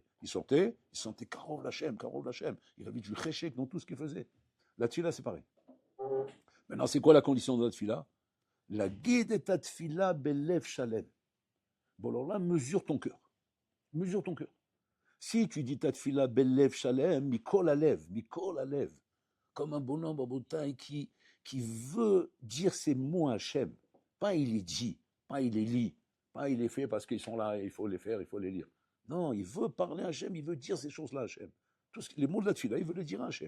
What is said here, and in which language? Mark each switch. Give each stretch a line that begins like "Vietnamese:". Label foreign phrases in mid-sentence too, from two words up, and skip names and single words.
French: Il sentait
Hebrew: קרוב להשם.
French: Il avait du réchec dans tout ce qu'il faisait. La tfila, c'est pareil. Maintenant, c'est quoi la condition de la tfila? La guide est ta tfila
Hebrew: בלב שלם.
French: Bon, alors là, mesure ton cœur. Mesure ton cœur. Si tu dis ta tfila
Hebrew: בלב שלם, מכל הלב,
French: comme un bonhomme à Botaï qui veut dire ces mots à Hachem. Pas il les dit, pas il les lit, pas il les fait parce qu'ils sont là, il faut les faire, il faut les lire. Non, il veut parler à Hachem, il veut dire ces choses-là à Hachem. Les mots de la tfila, il veut les dire à Hachem.